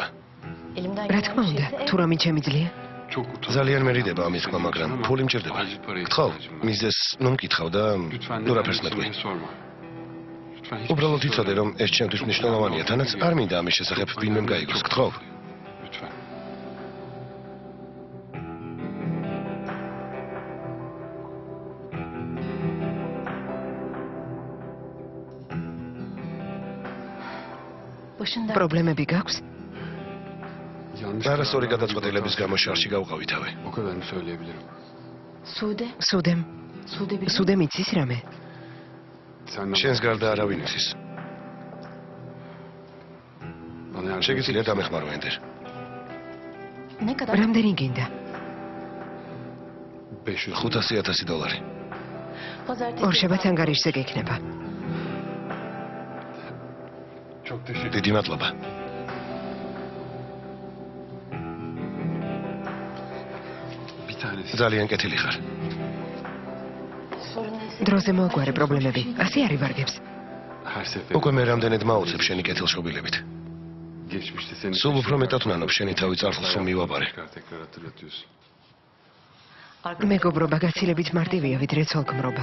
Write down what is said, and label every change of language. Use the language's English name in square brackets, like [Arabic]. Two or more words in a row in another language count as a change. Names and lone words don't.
[Turkish] Elimden [Georgian] რა თქმა უნდა, თუ რამე შემიძლია. [Turkish] Çok utandım. [Georgian] ძალიან მერიდება ამის თქმა, მაგრამ ფული მჭირდება. გთხოვ, მიზეს ნუ მკითხავ და [Turkish] Lütfen [Georgian] ნუ [Turkish] ne [Georgian] რაფერს მეტყვი. [Turkish] beni sorma. Lütfen hiçbir [Georgian] უბრალოდ [Turkish] şey [Georgian] იცოდე, რომ ეს ჩემთვის მნიშვნელოვანია, თანაც არ მინდა ამის შესახებ ვინმე გაიგოს. გთხოვ. [Turkish] Lütfen. [Georgian] პრობლემები გაქვს? [Turkish] Yanlış [Georgian] არასწორი [Turkish] kararlar [Georgian] გადაწყვეტილების [Turkish] verdiğim [Georgian] გამო [Turkish] zaman [Georgian] შარში გავყავითავე. [Turkish] O kadarını söyleyebilirim. [Georgian] სუდემ. სუდემ იცის რამე? [Turkish] Senden [Georgian] შენს გარდა არავინ იცის. [Turkish] bana yardım [Georgian] შეგიძლია დამეხმარო ენდერ. რამდენი გინდა? $500,000. ორშაბათს ანგარიშზე გექნება. [Turkish] Çok teşekkür [Georgian] დიდი მადლობა. [Turkish] Bir tanesi. [Georgian] ძალიან კეთილი ხარ. დროზე მოაგვარე პრობლემები. ასე არ ივარგებს. [Turkish] Her sefer. [Georgian] უკვე მე რამდენად მაოცებ შენი კეთილშობილებით. [Turkish] Geçmişte seni. [Georgian] სულ უფრო მეტად ვნანობ შენი თავი წარსულს რომ მივაბარე. [Turkish] Tekrar hatırlatıyorsun. [Georgian] მეგობრობა გაცილებით მარტივია ვიდრე ცოლქმრობა.